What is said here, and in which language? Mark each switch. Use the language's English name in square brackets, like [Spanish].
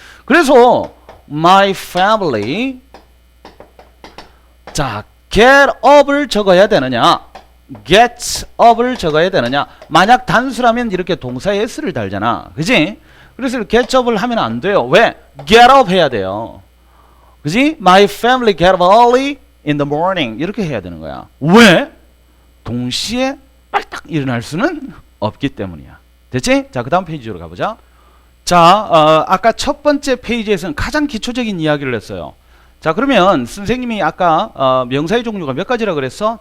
[Korean] 그래서 [English] my family, [Korean] 자, get up을 적어야 되느냐, get up을 적어야 되느냐. 만약 단수라면 이렇게 동사에 s를 달잖아. 그지? 그래서 get up을 하면 안 돼요. 왜? get up 해야 돼요. 그지? [English] My family get up early in the morning. [Korean] 이렇게 해야 되는 거야. 왜? 동시에 빨딱 일어날 수는 없기 때문이야. 됐지? 자, 그 다음 페이지로 가보자. 자, 아까 첫 번째 페이지에서는 가장 기초적인 이야기를 했어요. 자, 그러면 선생님이 아까 명사의 종류가 몇 가지라 그랬어?